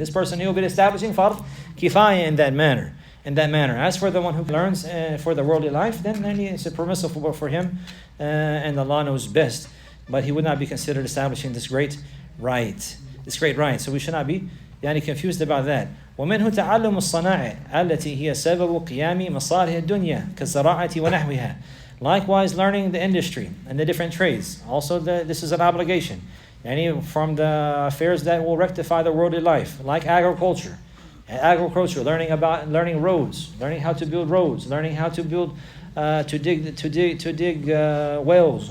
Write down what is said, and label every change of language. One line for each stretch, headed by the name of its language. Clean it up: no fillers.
English: And this person, he will be establishing fard kifaya in that manner. As for the one who learns for the worldly life, then it's permissible for him, and Allah knows best. But he would not be considered establishing this great right. So we should not be confused about that.
Arabic: ومنه تعلم الصنائع التي هي سبب قيام مصالح الدنيا كالزراعة ونحوها.
English: Likewise, learning the industry and the different trades. Also, this is an obligation. From the affairs that will rectify the worldly life, like agriculture, learning roads, learning how to build roads, learning how to build to dig wells.